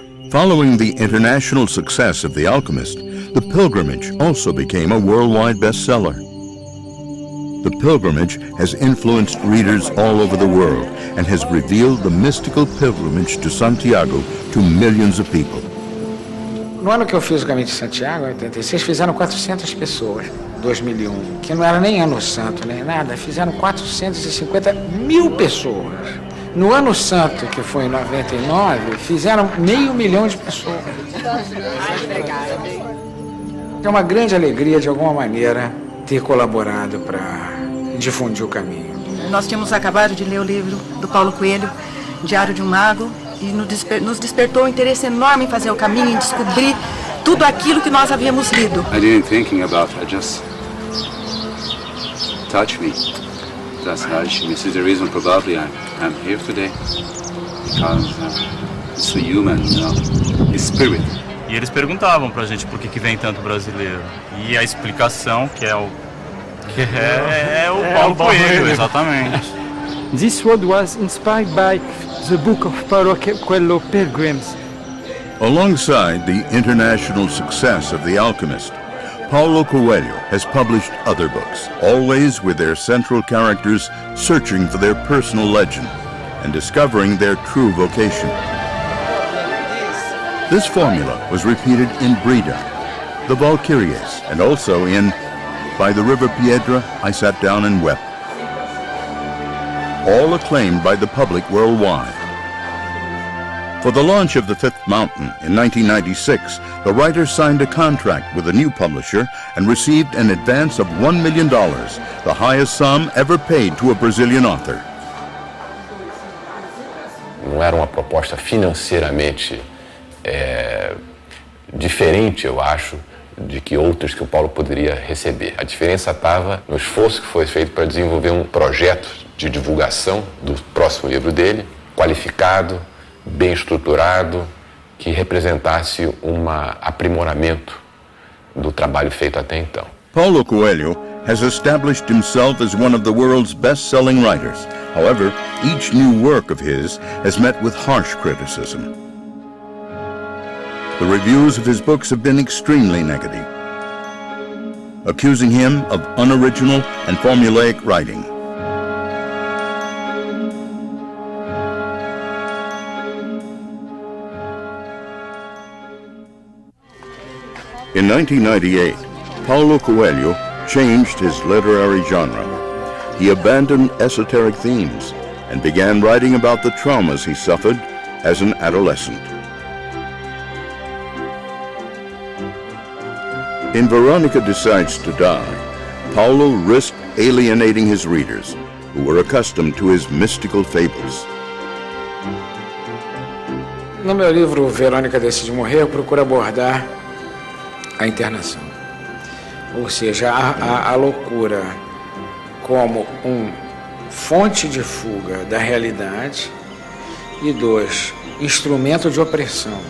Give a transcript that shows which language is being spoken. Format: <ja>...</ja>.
<en>Following the international success of The Alchemist, The Pilgrimage also became a worldwide bestseller. The Pilgrimage has influenced readers all over the world and has revealed the mystical pilgrimage to Santiago to millions of people.</en> <pt>No ano que eu fiz o Caminho de Santiago, em 86, fizeram 400 pessoas, 2001, que não era nem ano santo, nem nada, fizeram 450 mil pessoas. No ano santo, que foi em 99, fizeram 500 mil de pessoas. É uma grande alegria, de alguma maneira, ter colaborado para difundir o caminho. Nós tínhamos acabado de ler o livro do Paulo Coelho, Diário de um Mago, e nos despertou um interesse enorme em fazer o caminho, em descobrir tudo aquilo que nós havíamos lido.</pt> <en>I didn't thinking about it, just touched me. That's this is the reason probably I'm here today, because it's a human, spirit.</en> <pt>E eles perguntavam pra gente por que vem tanto brasileiro. E a explicação que é o Paulo Coelho, exatamente.</pt> <en>This word was inspired by the book of Paulo Coelho, Pilgrims. Alongside the international success of The Alchemist, Paulo Coelho has published other books, always with their central characters searching for their personal legend and discovering their true vocation. This formula was repeated in Brida, The Valkyries, and also in By the River Piedra, I Sat Down and Wept, all acclaimed by the public worldwide. For the launch of The Fifth Mountain in 1996, the writer signed a contract with a new publisher and received an advance of $1 million, the highest sum ever paid to a Brazilian author. Não era uma proposta financeiramente diferente, eu acho, de que outros que o Paulo poderia receber. A diferença estava no esforço que foi feito para desenvolver um projeto de divulgação do próximo livro dele, qualificado, bem estruturado, que representasse um aprimoramento do trabalho feito até então. Paulo Coelho has established himself as one of the world's best-selling writers. However, each new work of his has met with harsh criticism. The reviews of his books have been extremely negative, accusing him of unoriginal and formulaic writing. In 1998, Paulo Coelho changed his literary genre. He abandoned esoteric themes and began writing about the traumas he suffered as an adolescent. In Veronica Decides to Die, Paulo risked alienating his readers, who were accustomed to his mystical fables.</en> <pt>No meu livro Verônica Decide Morrer, eu procuro abordar a internação. Ou seja, a loucura como fonte de fuga da realidade e 2, instrumento de opressão.</pt>